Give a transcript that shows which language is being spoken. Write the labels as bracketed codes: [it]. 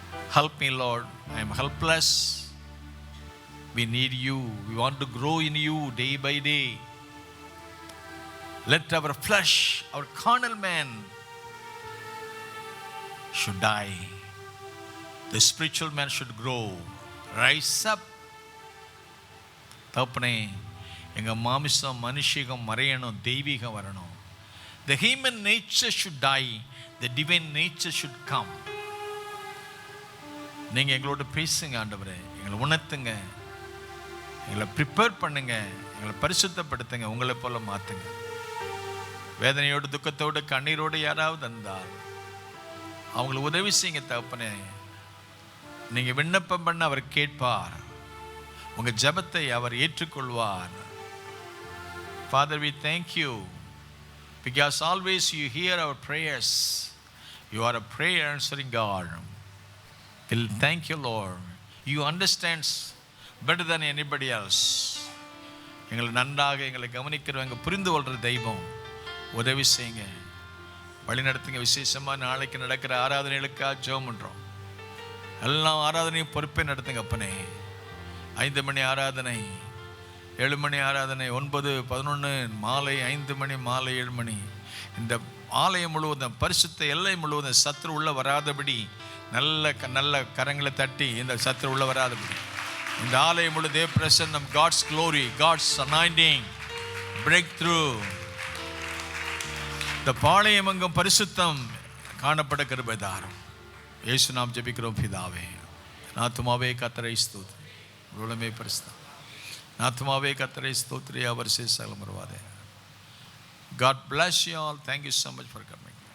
[en] Help me, Lord. I am helpless. We need you. We want to grow in you day by day. Let our flesh, our carnal man should die. The spiritual man should grow, rise up. [ta] தகப்பனே, எங்கள் மாமிசம் மனுஷிகம் மறையணும், தெய்வீகம் வரணும். [en] The human nature should die, the divine nature should come. [ta] நீங்க எங்களோட பேசுங்க ஆண்டவரே, எங்களை உணர்த்துங்க, எங்களை ப்ரிப்பேர் பண்ணுங்க, எங்களை பரிசுத்தப்படுத்துங்க, உங்களை போல மாத்துங்க. வேதனையோடு துக்கத்தோடு கண்ணீரோடு யாராவது வந்தால் அவங்களுக்கு உதவி செய்யுங்க தகப்பனே. நீங்க விண்ணப்பம் பண்ண அவர் கேட்பார், உங்க ஜெபத்தை அவர் ஏற்றுக்கொள்வார். [en] Father, we thank you because always you hear our prayers. You are a prayer answering God. We'll thank you, Lord. You understand better than anybody else. [ta] எங்களை நன்றாக எங்களை கவனிக்கிறவங்க, புரிந்து கொள்கிற தெய்வம், உதவி செய்யுங்க, வழி நடத்துங்க. விசேஷமாக நாளைக்கு நடக்கிற ஆராதனைகளுக்காக ஜெபம் பண்ணுறோம். எல்லா ஆராதனையும் பொறுப்பே நடத்துங்க அப்பனே. 5 மணி ஆராதனை, 7 மணி ஆராதனை, 9, 11, மாலை 5 மணி, மாலை 7 மணி. இந்த ஆலயம் முழுவதும், பரிசுத்த எல்லை முழுவதும் சத்துரு உள்ள வராதபடி நல்ல கரங்களை தட்டி இந்த சத்துரு உள்ள வராதபடி இந்த ஆலயம் முழு தேவ பிரசன்னம், God's glory, God's anointing break through. இந்த பாளையம் எங்கும் பரிசுத்தம் காணப்பட கிருபை தாரும். இயேசு நாம் ஜெபிக்கிறோம் பிதாவே. ஆத்துமாவே கர்த்தரை ஸ்தோத்திரி, உலகமே பரிசுத்தம். [en] ஆத்துமாவே கர்த்தரை ஸ்தோத்திரி, அவர் சேசலம் வருவாதே. God bless you all. Thank you so much for coming.